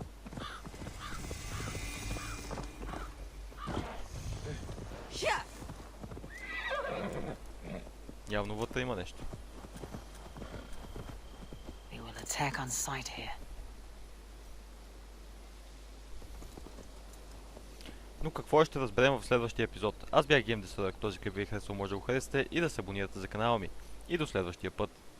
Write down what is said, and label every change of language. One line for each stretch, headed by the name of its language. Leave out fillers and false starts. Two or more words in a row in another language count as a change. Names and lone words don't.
Bulgarian: Явно вътре има нещо.
English: They will attack on sight here.
Bulgarian: Но какво ще разберем в следващия епизод? Аз бях Game Destroyer, този, който ви е харесал, може да го харесате и да се абонирате за канала ми. И до следващия път.